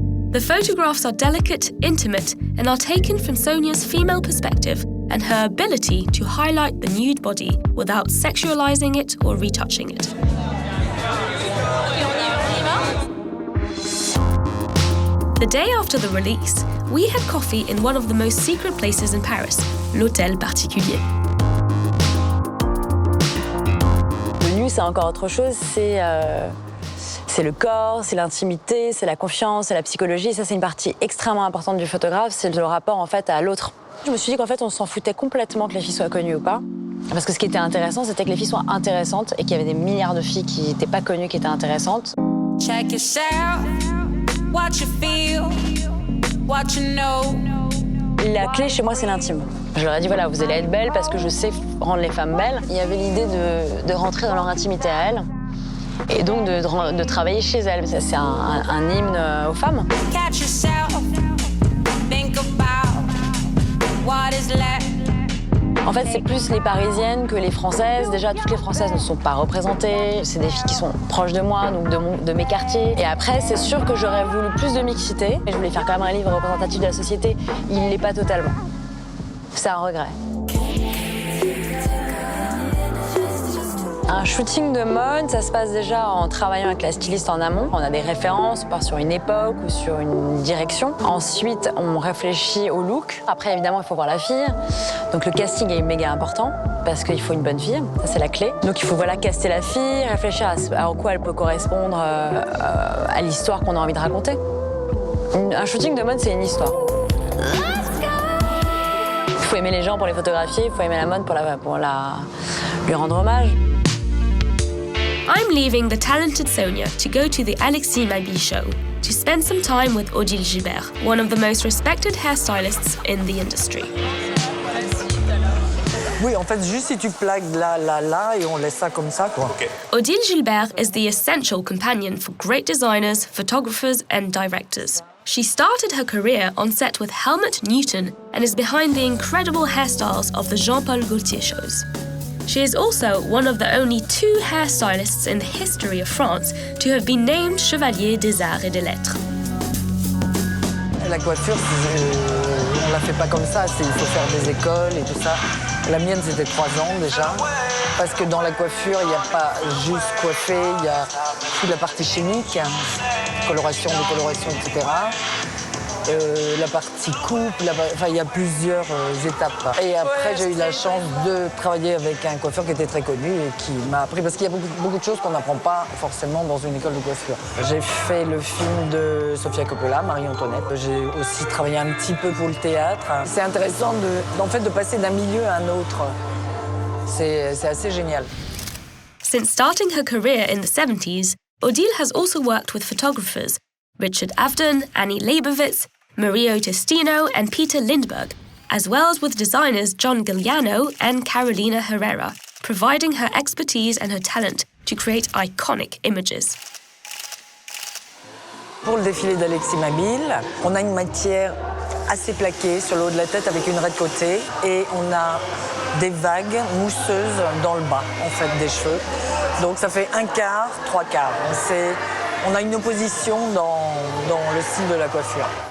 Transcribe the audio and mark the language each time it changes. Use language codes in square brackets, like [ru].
[en] The photographs are delicate, intimate, and are taken from Sonia's female perspective and her ability to highlight the nude body without sexualizing it or retouching it. The day after the release, we had coffee in one of the most secret places in Paris, l'Hôtel Particulier. [fr] Le nu, c'est encore autre chose, c'est le corps, c'est l'intimité, c'est la confiance, c'est la psychologie. Ça, c'est une partie extrêmement importante du photographe, c'est le rapport en fait à l'autre. Je me suis dit qu'en fait, on s'en foutait complètement que les filles soient connues ou pas. Parce que ce qui était intéressant, c'était que les filles soient intéressantes et qu'il y avait des milliards de filles qui n'étaient pas connues, qui étaient intéressantes. [en] Check yourself, what you feel, what you know. [fr] La clé chez moi, c'est l'intime. Je leur ai dit, voilà, vous allez être belles parce que je sais rendre les femmes belles. Il y avait l'idée de rentrer dans leur intimité à elles et donc de travailler chez elles. C'est un hymne aux femmes. [en] Catch yourself, think about what is left. [fr] En fait, c'est plus les Parisiennes que les Françaises. Déjà, toutes les Françaises ne sont pas représentées. C'est des filles qui sont proches de moi, donc de mes quartiers. Et après, c'est sûr que j'aurais voulu plus de mixité. Et je voulais faire quand même un livre représentatif de la société. Il ne l'est pas totalement. C'est un regret. Un shooting de mode, ça se passe déjà en travaillant avec la styliste en amont. On a des références, on part sur une époque ou sur une direction. Ensuite, on réfléchit au look. Après, évidemment, il faut voir la fille. Donc le casting est méga important parce qu'il faut une bonne fille, ça c'est la clé. Donc il faut caster la fille, réfléchir à quoi elle peut correspondre à l'histoire qu'on a envie de raconter. Un shooting de mode, c'est une histoire. Il faut aimer les gens pour les photographier, il faut aimer la mode pour lui rendre hommage. [en] I'm leaving the talented Sonia to go to the Alexis Mabi show to spend some time with Odile Gilbert, one of the most respected hairstylists in the industry. [fr] Oui, en fait, juste si tu plaques là, et on laisse ça comme ça, quoi. [en] Okay. Odile Gilbert is the essential companion for great designers, photographers, and directors. She started her career on set with Helmut Newton and is behind the incredible hairstyles of the Jean-Paul Gaultier shows. She is also one of the only 2 hairstylists in the history of France to have been named Chevalier des Arts et des Lettres. [fr] La coiffure, on la fait pas comme ça, il faut faire des écoles et tout ça. La mienne, c'était 3 ans déjà. Parce que dans la coiffure, il n'y a pas juste coiffer, il y a toute la partie chimique, coloration, décoloration, etc. La partie coupe, il y a plusieurs étapes. Et après, j'ai eu la chance de travailler avec un coiffeur qui était très connu et qui m'a appris, parce qu'il y a beaucoup de choses qu'on n'apprend pas forcément dans une école de coiffure. J'ai fait le film de Sofia Coppola, Marie-Antoinette. J'ai aussi travaillé un petit peu pour le théâtre. C'est intéressant de passer d'un milieu à un autre. C'est assez génial. [en] Since starting her career in the 70s, Odile has also worked with photographers Richard Avedon, Annie Leibovitz, Mario Testino and Peter Lindbergh, as well as with designers John Galliano and Carolina Herrera, providing her expertise and her talent to create iconic images. [fr] Pour le défilé d'Alexis Mabille, on a une matière assez plaquée sur le haut de la tête avec une raie de côté et on a des vagues mousseuses dans le bas, en fait, des cheveux. Donc ça fait 1/4, 3/4. On a une opposition dans le style de la coiffure.